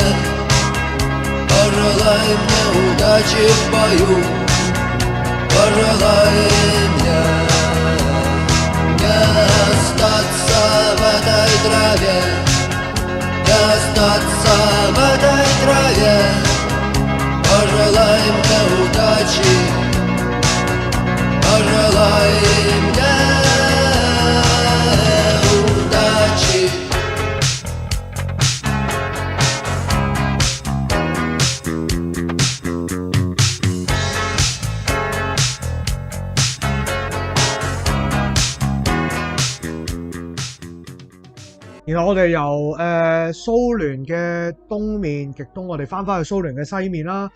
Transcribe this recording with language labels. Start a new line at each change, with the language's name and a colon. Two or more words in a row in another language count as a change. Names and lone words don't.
Russian: Пожелай мне удачи в бою, пожелай мне не остаться в этой траве, не остаться в этой траве. Пожелай мне удачи, пожелай мне удачи.
Cantonese: 然後我哋由蘇聯嘅東面極東，我哋翻去蘇聯嘅西面啦。